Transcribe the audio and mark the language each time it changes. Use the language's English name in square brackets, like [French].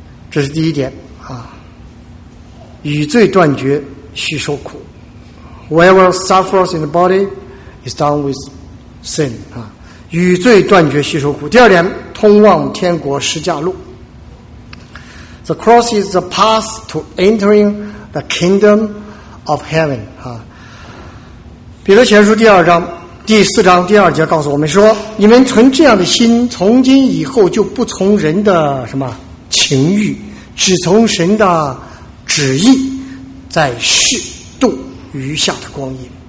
[Chinese] 这是第一点啊，与罪断绝需受苦。 [English] Whoever suffers in the body is done with sin 啊， [Chinese] 与罪断绝需受苦。第二点，通往天国十架路。 [English] The cross is the path to entering the kingdom of heaven. [Chinese] 啊，彼得前书第二章第四章第二节告诉我们说，你们存这样的心，从今以后就不从人的什么情欲，只从神的旨意，在世度余下的光阴。